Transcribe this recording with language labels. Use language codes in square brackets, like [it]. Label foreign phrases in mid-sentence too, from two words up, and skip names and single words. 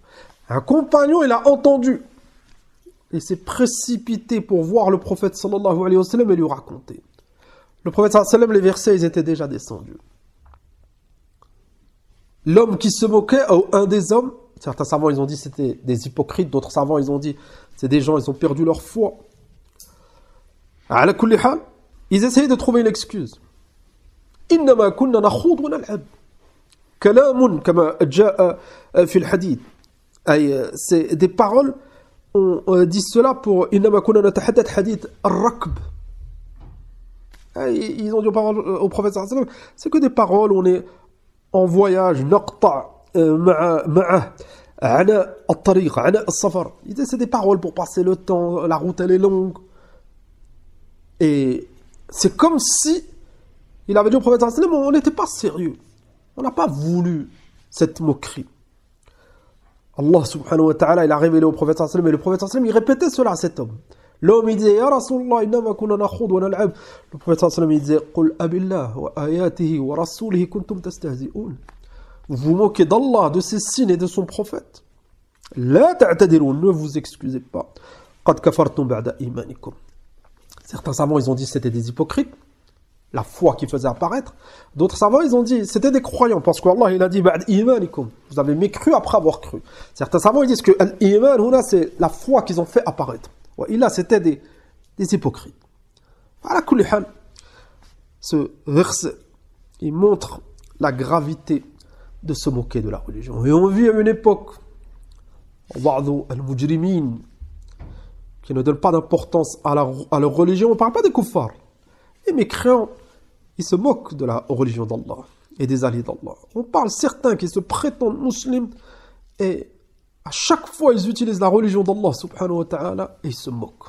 [fr] Un compagnon, il a entendu et s'est précipité pour voir le prophète [ar] صلى الله عليه وسلم [fr] et lui raconter. Le prophète [ar] صلى الله عليه وسلم, [fr] les versets, ils étaient déjà descendus. L'homme qui se moquait, un des hommes, certains savants, ils ont dit c'était des hypocrites, d'autres savants, ils ont dit c'est des gens, ils ont perdu leur foi. [ar] على كل حال, [fr] ils essayaient de trouver une excuse. [ar] إنما كنا نخوض ونلعب. كلام كما جاء في الحديث. [fr] C'est des paroles, on dit cela pour [ar] إنما كنا نتحدث حديث الركب. [fr] Ils ont dit aux paroles au prophète [ar] صلى الله عليه وسلم, [fr] c'est que des paroles, on est en voyage, [ar] نقطع معه عنا الطريق عنا السفر. [fr] C'est des paroles pour passer le temps, la route elle est longue. Et c'est comme si il avait dit au prophète [ar] صلى الله عليه وسلم, [fr] on n'était pas sérieux. On n'a pas voulu cette moquerie. [ar] الله سبحانه وتعالى, [fr] il a révélé au prophète [ar] صلى الله عليه وسلم, [fr] et le prophète [ar] صلى الله عليه وسلم, [fr] il répétait cela à cet homme. L'homme, il disait, [ar] يا رسول الله إنما كنا نخوض ونلعب. [fr] Le prophète [ar] صلى الله عليه وسلم, [fr] il disait, [ar] قل أبالله وآياته ورسوله كنتم تستهزئون. [fr] Vous vous moquez d'Allah, de ses signes et de son prophète. [ar] لا تعتذرون, [fr] ne vous excusez pas. [ar] قد كفرتم بعد إيمانكم. [fr] Certains savants, ils ont dit que c'était des hypocrites, la foi qui faisait apparaître. D'autres savants, ils ont dit c'était des croyants, parce qu'Allah, il a dit [ar] بعد إيمانكم. [fr] Vous avez mécru après avoir cru. Certains savants, ils disent que l'iman, c'est la foi qu'ils ont fait apparaître. Et là, c'était des hypocrites. [ar] على كل حال, [fr] ce verset, il montre la gravité de se moquer de la religion. Et on vit à une époque, [ar] بعض المجرمين, [fr] qui ne donnent pas d'importance à leur religion. On ne parle pas des kuffars. Les mécréants, ils se moquent de la religion d'Allah et des alliés d'Allah. On parle certains qui se prétendent musulmans et à chaque fois ils utilisent la religion d' [ar] الله سبحانه وتعالى [fr] et ils se moquent.